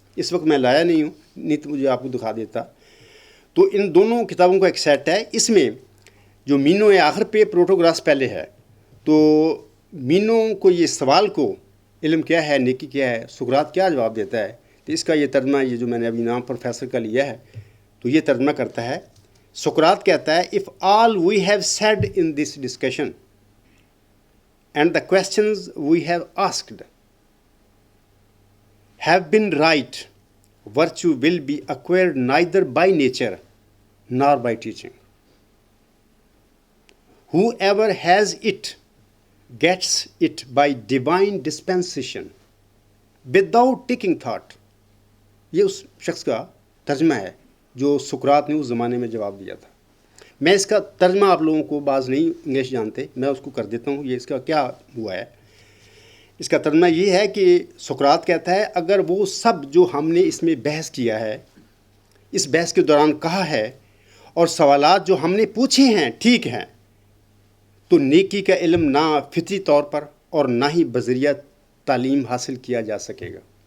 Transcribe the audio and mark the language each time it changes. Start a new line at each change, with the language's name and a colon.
Urdu: اس وقت میں لایا نہیں ہوں، نہیں تو مجھے آپ کو دکھا دیتا. تو ان دونوں کتابوں کا ایک سیٹ ہے. اس میں جو مینو ہے آخر پہ، پروٹوگراس پہلے ہے. تو مینو کو یہ سوال کو علم کیا ہے، نیکی کیا ہے، سقراط کیا جواب دیتا ہے، تو اس کا یہ ترجمہ، یہ جو میں نے ابھی نام پروفیسر کا لیا ہے، تو یہ ترجمہ کرتا ہے. سقراط کہتا ہے،
English: if all we have said in this discussion and the questions we have asked have been right, virtue will be acquired neither by nature nor by teaching. Whoever has it gets it by divine dispensation without taking thought.
Urdu: یہ اس شخص کا ترجمہ ہے جو سقراط نے اس زمانے میں جواب دیا تھا. میں اس کا ترجمہ آپ لوگوں کو بعض نہیں انگلش جانتے، میں اس کو کر دیتا ہوں. یہ اس کا کیا ہوا ہے، اس کا ترجمہ یہ ہے کہ سقراط کہتا ہے، اگر وہ سب جو ہم نے اس میں بحث کیا ہے، اس بحث کے دوران کہا ہے، اور سوالات جو ہم نے پوچھے ہیں ٹھیک ہیں، تو نیکی کا علم نہ فطری طور پر اور نہ ہی بذریعہ تعلیم حاصل کیا جا سکے گا.